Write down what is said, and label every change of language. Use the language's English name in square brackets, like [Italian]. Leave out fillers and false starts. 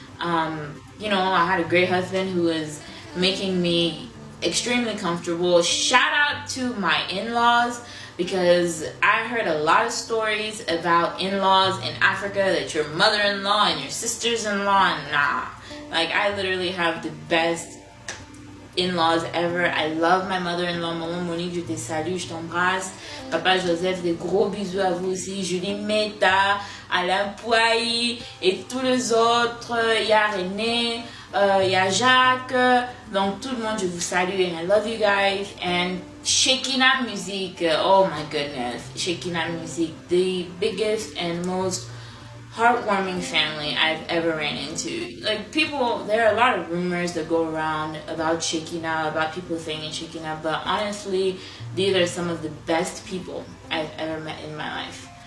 [English] You know, I had a great husband who was making me extremely comfortable. Shout out to my in-laws, because I heard a lot of stories about in-laws in Africa, that your mother-in-law and your sisters-in-law, nah. Like, I literally have the best in-laws ever. I love my mother-in-law. [French] Maman Monique, je te salue, je t'embrasse. Papa Joseph, des gros bisous à vous aussi. Julie Meta, Alain Pouailly et tous les autres. Il y a René, il y a Jacques. Donc tout le monde, je vous salue, [English] and I love you guys. And Shekina Music, oh my goodness. Shekina Music, the biggest and most heartwarming family I've ever ran into. Like, people, there are a lot of rumors that go around about Shekina, about people saying it's Shekina, but honestly, these are some of the best people I've ever met in my life.